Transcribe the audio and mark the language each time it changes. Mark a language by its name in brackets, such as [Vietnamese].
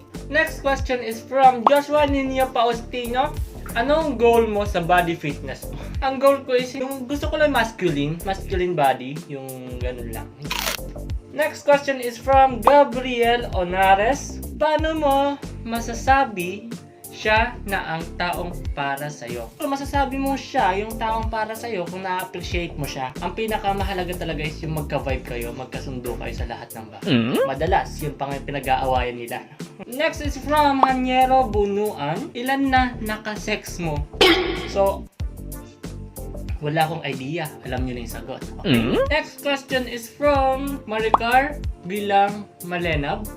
[English] Next question is from Joshua Nino Paustino. [Filipino] Anong goal mo sa body fitness mo? Ang goal ko is yung gusto ko lang masculine body, yung ganun lang. [English] Next question is from Gabriel Onares. [Filipino] Paano mo masasabi siya na ang taong para sa'yo? Kung masasabi mo siya, yung taong para sa'yo, kung na-appreciate mo siya, ang pinakamahalaga talaga is yung magka-vibe kayo, magkasundo kayo sa lahat ng bagay. Madalas, yun pang pinag-aawayan nila. [English] Next is from Hanyero Bunuan. [Filipino] Ilan na naka-sex mo? So, wala akong idea. Alam nyo na yung sagot. Okay. [English] Next question is from Maricar Bilang Malenab.